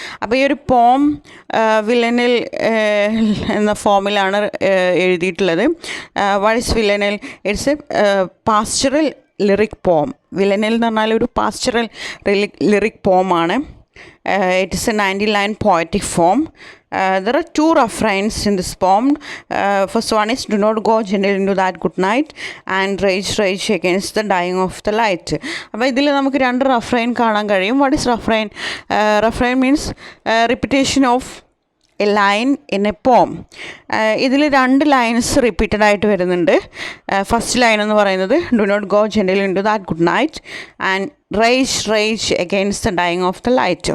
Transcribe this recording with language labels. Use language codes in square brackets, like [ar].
[ml] അപ്പോൾ ഈ ഒരു പോം വില്ലനിൽ എന്ന ഫോമിലാണ് എഴുതിയിട്ടുള്ളത്. [en] What is villanelle? It's a pastoral lyric poem. [ml] വില്ലനിൽ എന്ന് പറഞ്ഞാൽ ഒരു pastoral lyric പോമാണ്. [en] It is a 90-line poetic form. There are two refrains in this poem. First one is, do not go gentle into that good night, and rage, rage against the dying of the light. [ml] അപ്പോൾ ഇതിൽ നമുക്ക് രണ്ട് റഫ്രൈൻ കാണാൻ കഴിയും. [en] What is refrain? Refrain means repetition of a line in a poem. [ml] ഇതിൽ രണ്ട് lines repeated ആയിട്ട് വരുന്നുണ്ട്. ഫസ്റ്റ് ലൈൻ എന്ന് പറയുന്നത് [en] Do not go gentle into that good night and rage rage against the dying of the light.